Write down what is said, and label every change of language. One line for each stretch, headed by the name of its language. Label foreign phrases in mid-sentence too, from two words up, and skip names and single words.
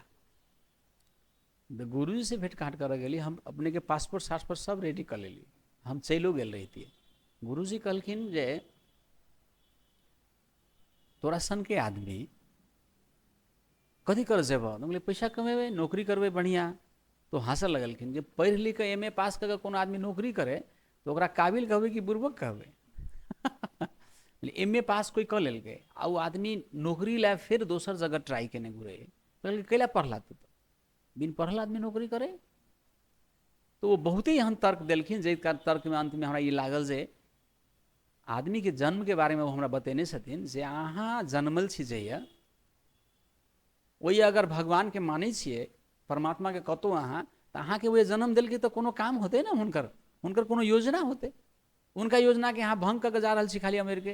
Maithili: तो गुरुजी से भेंट घाट कर गेली, हम अपने के पासपोर्ट सासपोर्ट सब रेडी कर लेली, हम चलो गेल रही। गुरुजी कहलखिन जे तोरा सन के आदमी कथी कर जेब, तो पैसा कमेबे, नौकरी करबे बढ़िया। तो हंसऽ लगलखिन जे पढ़ लिख के MA पास करके कोनो आदमी नौकरी करे तो ओकरा काबिल कहबे कि बुर्बक कहबे। MA पास कोई कर लेलकै, आ वो आदमी नौकरी ला फिर दोसर जगह ट्राई केने घुरे, कहल कैला पढ़ला तू, तो बिन पढ़ल आदमी नौकरी करे। तो वो बहुत ही एहन तर्क देलखिन, जे तर्क में अंत में हमरा ये लागल जे आदमी के जन्म के बारे में वो हमरा बतेने छथिन जे अहाँ जन्मल छी जइया, वही अगर भगवान के मानै छिए, परमात्मा के कतौ अहाँ, तो अहाँ के वो जन्म दिलकै तो कोनो काम होते ना, हुनकर कोनो योजना होते, उनका योजना के अहाँ भंग करके जा रहल छी खाली अमेरिके।